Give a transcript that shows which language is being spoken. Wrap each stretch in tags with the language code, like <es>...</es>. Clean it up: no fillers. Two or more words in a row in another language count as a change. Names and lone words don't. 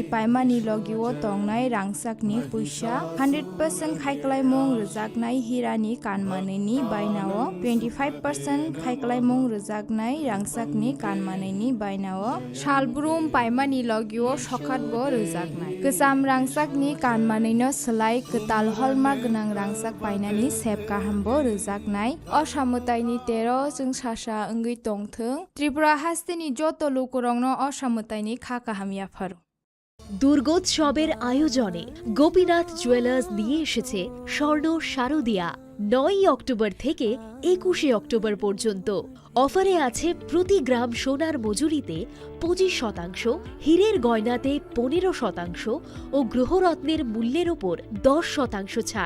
<trp>पाइमानि लगिव तंगनाय रांसाकनि पैसा 100% खायखालायमुं रोजाकनाय हिरानि कानमानैनि बायनाव 25% खायखालायमुं रोजाक रोजाकनाय रांसाकनि कानमानायनि बायनाव सालब्रुम पाइमानि लगियो सखातबो रोजाकनाय गोजाम रांसाकनि कानमानायनो सोलाय गोताल हलमार्क गोनां रांसाक बायनानि सेब काहामबो रोजाकनाय असामतायनि 13 जों सासा ओंगै तंथों त्रिपुरा हास्तिनि जत लोकरंनो असामतायनि खाकाहामियाफार</trp> <bn>দুর্গোৎসবের আয়োজনে গোপীনাথ জুয়েলার্স নিয়ে এসেছে স্বর্ণ শারদিয়া 9 অক্টোবর থেকে 21 অক্টোবর পর্যন্ত অফারে আছে প্রতি গ্রাম সোনার মজুরিতে 25%, হীরের গয়নাতে 15% ও গ্রহরত্নের মূল্যের ওপর 10% ছাড়।</bn>